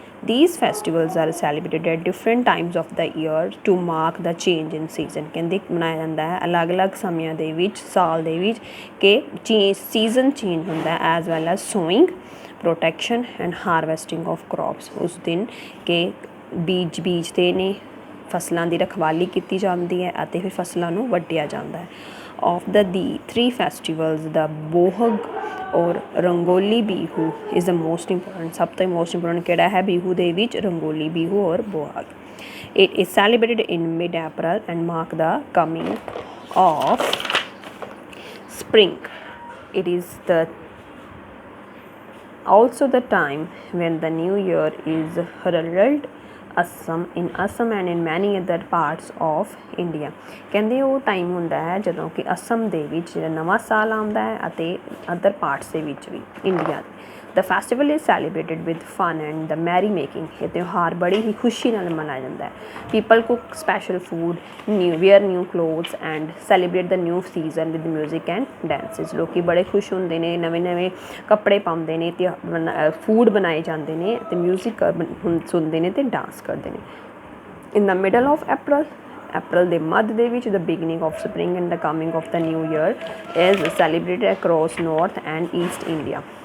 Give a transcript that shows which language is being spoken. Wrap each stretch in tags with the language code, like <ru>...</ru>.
<en>These festivals are celebrated at different times of the year to mark the change in season।</en> <hi>कहते मनाया जाता है अलग अलग समयां दे विच, साल दे विच कि सीजन चेंज होता है,</hi> <en>As well as sowing, protection and harvesting of crops.</en> <hi>उस दिन के बीजते ने, फसलों की रखवाली की जाती है और फिर फसलों को वड्डिया जाता है।</hi> <en>of the three festivals, the Bohag or Rangoli Bihu is the most important.</en> <pa>सब तो most important ਕਿਹੜਾ ਹੈ ਬਿਹੂ ਦੇ ਵਿੱਚ? ਰੰਗੋਲੀ ਬਿਹੂ और बोहग.</pa> <en>It is celebrated in mid-April and mark the coming of spring. It is also the time when the new year is heralded in Assam and in many other parts of India.</en> <pa>ਕਹਿੰਦੇ ਉਹ time ਹੁੰਦਾ ਹੈ ਜਦੋਂ ਕਿ ਅਸਮ ਦੇ ਵਿੱਚ ਜਿਹੜਾ ਨਵਾਂ ਸਾਲ ਆਉਂਦਾ ਹੈ ਅਤੇ ਅਦਰ ਪਾਰਟਸ ਦੇ ਵਿੱਚ ਵੀ ਇੰਡੀਆ ਦੇ.</pa> <en>The festival is celebrated with fun and the merry making.</en> <pa>ਇਹ ਤਿਉਹਾਰ ਬੜੀ ਹੀ ਖੁਸ਼ੀ ਨਾਲ ਮਨਾਇਆ ਜਾਂਦਾ ਹੈ.</pa> <en>People cook special food, wear new clothes and celebrate the new season with music and dances.</en> <pa>ਲੋਕੀ ਬੜੇ ਖੁਸ਼ ਹੁੰਦੇ ਨੇ, ਨਵੇਂ ਕੱਪੜੇ ਪਾਉਂਦੇ ਨੇ ਤੇ ਫੂਡ ਬਣਾਏ ਜਾਂਦੇ ਨੇ ਅਤੇ ਮਿਊਜ਼ਿਕ ਸੁਣਦੇ ਨੇ ਅਤੇ ਡਾਂਸ ਕਰਦੇ ਨੇ.</pa> <en>In the middle of April</en> <pa>ਦੇ ਮੱਧ ਦੇ ਵਿੱਚ</pa> <en>the beginning of spring and the coming of the new year is celebrated across North and East India.</en>